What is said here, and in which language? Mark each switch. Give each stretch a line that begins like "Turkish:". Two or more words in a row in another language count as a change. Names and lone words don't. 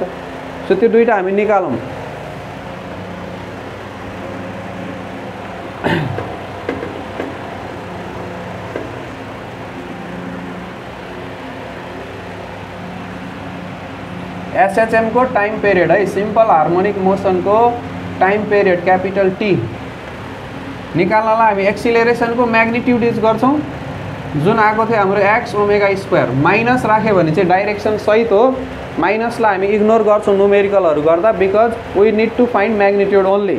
Nepali: सो त्यो दुईटा हामी निकालौँ। एसएचएम को
English: time period
Nepali: है,
English: simple harmonic motion
Nepali: को
English: time period capital T
Nepali: निकाल्नलाई हामी एक्सिलरेशन को मैग्निट्यूड युज गर्छौं, जुन आएको थियो हाम्रो
English: x omega square,
Nepali: माइनस राख्यो भने चाहिँ डाइरेक्सन सहित हो, माइनसलाई हामी इग्नोर गर्छौं न्युमेरिकलहरु गर्दा
English: because we need to find magnitude only.